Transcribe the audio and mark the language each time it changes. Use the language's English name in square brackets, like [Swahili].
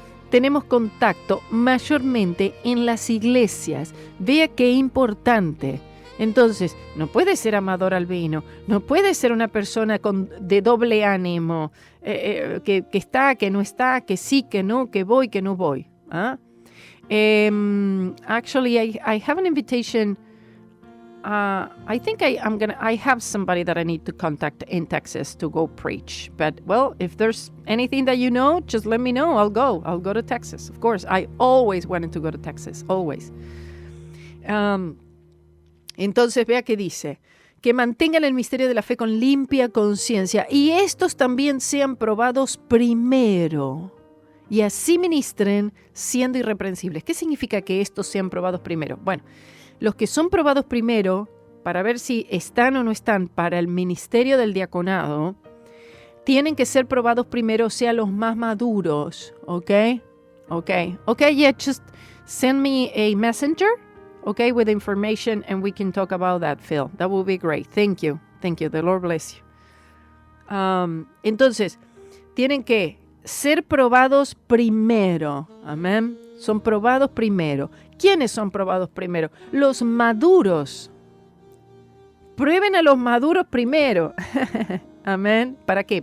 [Spanish] tenemos contacto mayormente en las iglesias. Vea qué importante. Entonces, no puede ser amador al vino, no puede ser una persona de doble ánimo, que está, que no está, que sí, que no, que voy, que no voy. [English] Actually, I have an invitation. I think I have somebody that I need to contact in Texas to go preach. But, well, if there's anything that you know, just let me know. I'll go to Texas. Of course, I always wanted to go to Texas, always. [Spanish] Entonces, vea que dice, que mantengan el misterio de la fe con limpia conciencia y estos también sean probados primero y así ministren siendo irreprensibles. ¿Qué significa que estos sean probados primero? Bueno, los que son probados primero, para ver si están o no están para el ministerio del diaconado, tienen que ser probados primero, o sea, los más maduros, ¿ok? [English] Yeah, just send me a messenger. Okay, with information, and we can talk about that, Phil. That would be great. Thank you. The Lord bless you. [Spanish] Entonces, tienen que ser probados primero. Amén. Son probados primero. ¿Quiénes son probados primero? Los maduros. Prueben a los maduros primero. Amén. ¿Para qué?